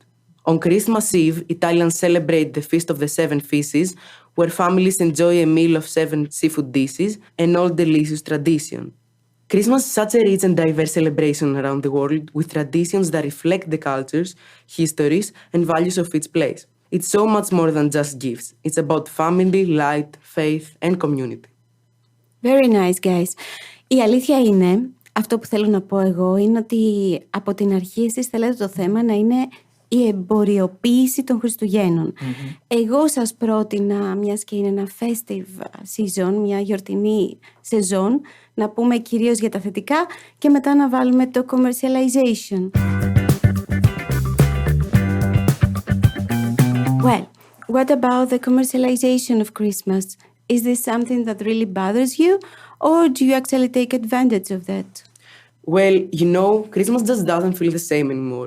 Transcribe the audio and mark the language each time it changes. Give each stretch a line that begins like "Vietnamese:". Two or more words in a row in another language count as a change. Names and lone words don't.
English: On Christmas Eve, Italians celebrate the Feast of the Seven Fishes, where families enjoy a meal of 7 seafood dishes, an old delicious tradition. Christmas is such a rich and diverse celebration around the world, with traditions that reflect the cultures, histories, and values of each place. It's so much more than just gifts. It's about family, light, faith, and community. Very nice, guys.
Greek: Η αλήθεια είναι, αυτό που θέλω να πω εγώ, είναι ότι από την αρχή εσείς θέλετε το θέμα να είναι η εμποριοποίηση των Χριστουγέννων. Εγώ σας πρότεινα, μιας και είναι ένα
English: festive season,
Greek: μια γιορτινή σεζόν, να πούμε κυρίως για τα θετικά και μετά να βάλουμε το commercialization.
English: Well, what about the commercialization of Christmas? Is this something that really bothers you, or do you actually take advantage of that? Well, you know, Christmas just doesn't feel the same anymore.